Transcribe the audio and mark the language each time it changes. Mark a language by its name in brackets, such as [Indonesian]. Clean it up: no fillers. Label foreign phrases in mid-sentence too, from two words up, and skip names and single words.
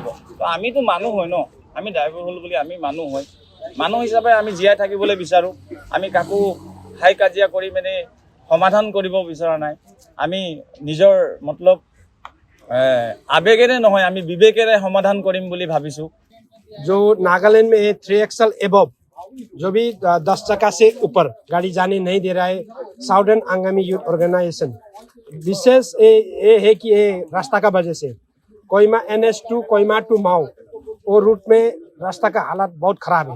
[Assamese] তো আমিতো মানুহ হয় ন, আমি ড্ৰাইভাৰ হ'ল বুলি আমি মানুহ হয়, মানুহ হিচাপে আমি জীয়াই থাকিবলৈ বিচাৰোঁ। আমি কাকো হাই কাজিয়া কৰি মানে সমাধান কৰিব বিচৰা নাই। আমি নিজৰ মতলব আবেগেৰে নহয়, আমি বিবেকেৰে সমাধান কৰিম বুলি ভাবিছোঁ। [Hindi] जो नागालैंड में 3XL एबव जो भी 10 चक्का से ऊपर गाड़ी जाने नहीं दे रहा है, साउदर्न आंगामी यूथ ऑर्गेनाइजेशन विशेष ये है कि ये रास्ता का वजह से कोहिमा NH2 कोहिमा टू माओ वो रूट में रास्ता का हालत बहुत खराब है।